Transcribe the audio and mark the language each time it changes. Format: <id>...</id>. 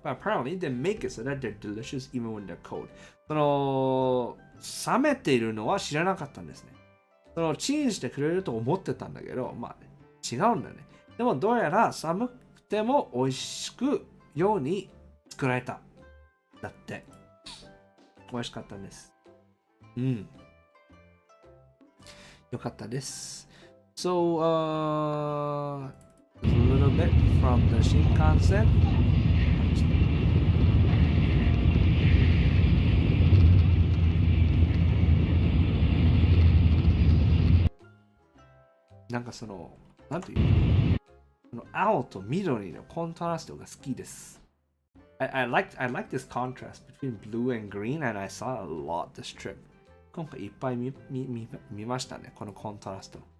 <en>But apparently they make it so that they're delicious even when they're cold.</en> <ja>その冷めているのは知らなかったんですね。そのチンしてくれると思ってたんだけど、まあ違うんだね。でもどうやら寒くても美味しくように作られた。だって。美味しかったんです。よかったです。</ja> <en>So, a little bit from the Shinkansen.</en> <ja>なんかなんていうの青と緑のコントラストが好きです。</ja> <en>I like this contrast between blue and green, and I saw a lot this trip.</en> <ja>今回いっぱい見ましたね、このコントラスト。</ja>